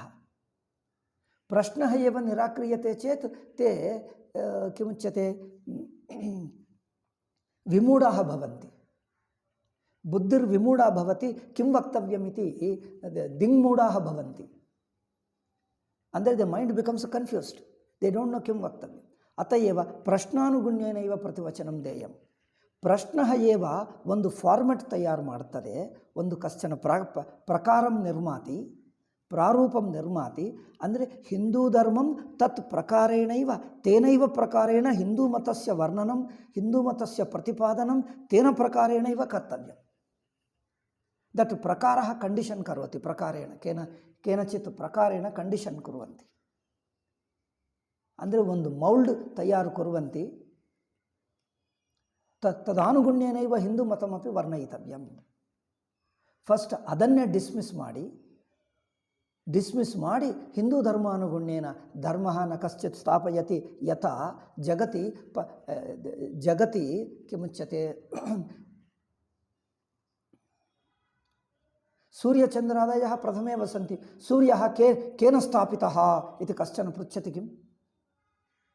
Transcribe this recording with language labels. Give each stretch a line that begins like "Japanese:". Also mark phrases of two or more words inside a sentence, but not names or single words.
Sanskrit: प्रश्नः एव निराक्रियते चेत् ते किमुच्यते विमूढाः भवन्ति. बुद्धिर्विमूढा भवति. किं वक्तव्यमिति दिङ्मूढाः भवन्ति.
English: ಅಂದರೆ the mind becomes confused, they don't know
Sanskrit: ಕಿಂ ವಕ್ತವ್ಯಂ. ಅತ ಏವ ಪ್ರಶ್ನಾನುಗುಣ್ಯೇನೈವ ಪ್ರತಿವಚನಂ ದೇಯಂ. ಪ್ರಶ್ನ ಏವ
Kannada: ಒಂದು ಫಾರ್ಮೆಟ್ ತಯಾರು ಮಾಡ್ತದೆ, ಒಂದು
Sanskrit: ಕಶ್ಚನ ಪ್ರಕಾರಂ ನಿರ್ಮಾತಿ, ಪ್ರಾರೂಪಂ ನಿರ್ಮಾತಿ. ಅಂದರೆ ಹಿಂದೂ ಧರ್ಮಂ ತತ್ ಪ್ರಕಾರೇಣೈವ ತೇನೈವ ಪ್ರಕಾರೇಣ ಹಿಂದೂ ಮತಸ್ಯ ವರ್ಣನಂ, ಹಿಂದೂ ಮತಸ್ಯ ಪ್ರತಿಪಾದನಂ ತೇನ ಪ್ರಕಾರೇಣೈವ ಕರ್ತವ್ಯಂ. ದಟ್ ಪ್ರಕಾರ ಕಂಡೀಷನ್ ಕರೋತಿ, ಪ್ರಕಾರೇಣ ಕೇನಚಿತ್ ಪ್ರಕಾರೇಣ ಕಂಡೀಷನ್ ಕುರುವಂತಿ.
Kannada: ಅಂದರೆ ಒಂದು ಮೌಲ್ಡ್ ತಯಾರು ಕುರುವಂತಿ.
Sanskrit: ತದಾನುಗುಣ್ಯೇನೈವ ಹಿಂದೂ ಮತಮಪಿ ವರ್ಣಯಿತವ್ಯಂ.
Kannada: ಫಸ್ಟ್ ಅದನ್ನೇ ಡಿಸ್ಮಿಸ್ ಮಾಡಿ
Sanskrit: ಹಿಂದೂ ಧರ್ಮಾನುಗುಣ್ಯೇನ ಧರ್ಮ ನ ಕಶ್ಚಿತ್ ಸ್ಥಾಪಯತಿ ಯಥಾ ಜಗತಿ ಕಿಮುಚ್ಯತೆ सूर्यचन्द्रादयः प्रथमे वसन्ति. सूर्यः केन स्थापितः इति कश्चन पृच्छति किम्?